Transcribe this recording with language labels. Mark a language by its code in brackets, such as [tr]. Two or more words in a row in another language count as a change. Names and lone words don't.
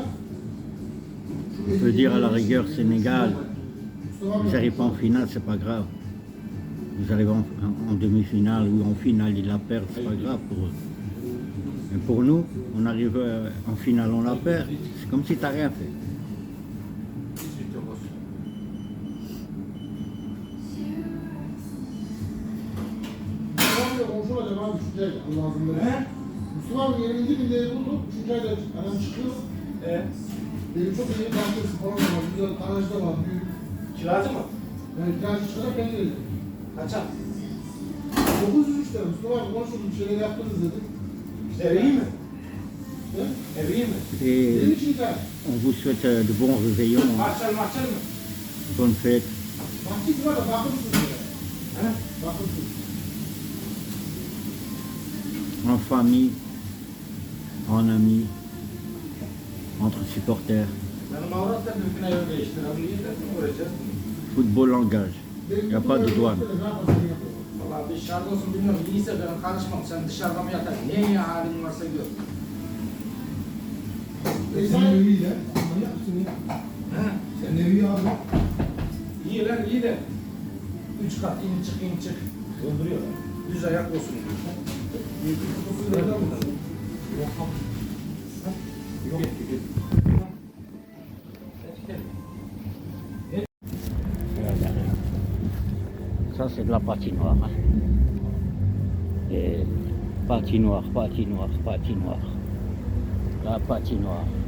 [fr] On peut dire à la rigueur Sénégal, vous n'arrivez pas en finale, c'est pas grave. Vous arrivez en demi-finale ou en finale, ils la perdent, c'est pas grave pour eux. Mais pour nous, on arrive en finale, on la perd, c'est comme si tu n'as rien fait. [tr] Komşu acaba üçüncü ayda Allah'ın izniyle. Mustafa abi yenildi bir de buldu. Üçüncü ayda adam çıkıyor. Benim çok iyi bahçesi falan var. Güzel garajda var. Büyük. Kiracı mı? Yani kiracı çıkacak ben de dedim. Kaça? 903 lira. Mustafa abi konuşurduk bir şeyler yaptınız dedim. Ev iyi mi? He? Ev iyi mi? Benim Et için hikaye. [fr] on vous souhaite de bons réveillons, hein, [tr] Mahçel mı? [fr] bonnes fêtes. [tr] Bahçesi var da bakımsız ya. He? Bakımsız. [fr] En famille, en amis, entre supporters. [tr] Benim avrat da bir gün ev değiştirebiliyor da uğraşacağız. [fr] Football engage. Il n'y a pas de douane. [tr] Valla dışarıda olsun bilmiyorum. İyiyse ben karışmam. Sen dışarıda mı yatar? Ne ya halin varsa gör. Senin evi iyi de. Manyak mısın ya? He? Senin evi iyi abi. İyi lan iyi de. 3 kat in çık. Öldürüyor lan. Düz ayak olsun diyor. [fr] Ça, c'est de la patinoire. Hein. Et patinoire. La patinoire.